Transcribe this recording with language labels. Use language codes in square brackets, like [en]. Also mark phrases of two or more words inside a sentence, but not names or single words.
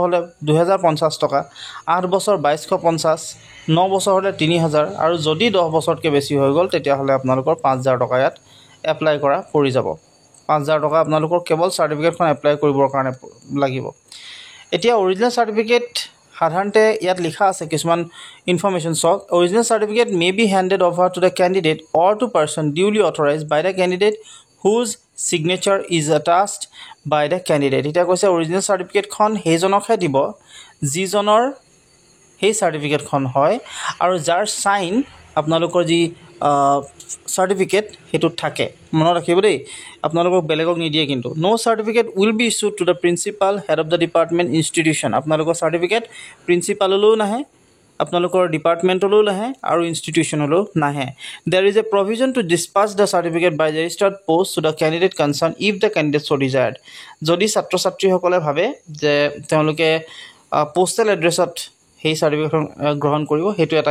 [as] হ'লে 2050 টকা 8 বছৰ 2250 9 বছৰ হ'লে 3000 আৰু যদি 10 বছৰতকৈ বেছি হৈ গ'ল তেতিয়াহ'লে আপোনালোকৰ 5000 টকা ইয়াত এপ্লাই কৰা পৰি যাব 5000 টকা আপোনালোকৰ কেৱল চাৰ্টিফিকেটখন এপ্লাই কৰিবৰ কাৰণে লাগিব এতিয়া [en] original certificate [as] সাধাৰণতে ইয়াত লিখা আছে কিছুমান ইনফৰমেশ্যন চাওক [en] original certificate may be handed over to the candidate or to person duly authorized by the candidate whose signature is attached by the candidate. [as] এটা কৈছে অৰিজিনেল চাৰ্টিফিকেটখন সেইজনকহে দিব যিজনৰ সেই চাৰ্টিফিকেটখন হয় আৰু যাৰ সাইন আপোনালোকৰ যি চাৰ্টিফিকেট হেতুত থাকে মনত ৰাখিব দেই আপোনালোকক বেলেগক নিদিয়ে কিন্তু [en] no certificate will be issued to the principal head of the department institution [as] আপোনালোকৰ চাৰ্টিফিকেট প্ৰিন্সিপাললৈও নাহে আপোনালোকৰ ডিপাৰ্টমেণ্টলৈও নাহে আৰু ইনষ্টিটিউশ্যনলৈও [en] নাহে there is a provision to dispatch the certificate by registered post to the candidate concerned if the candidate so desired [as] যদি ছাত্ৰ ছাত্ৰীসকলে ভাবে যে তেওঁলোকে পোষ্টেল এড্ৰেছত সেই চাৰ্টিফিকেটখন গ্ৰহণ কৰিব সেইটো এটা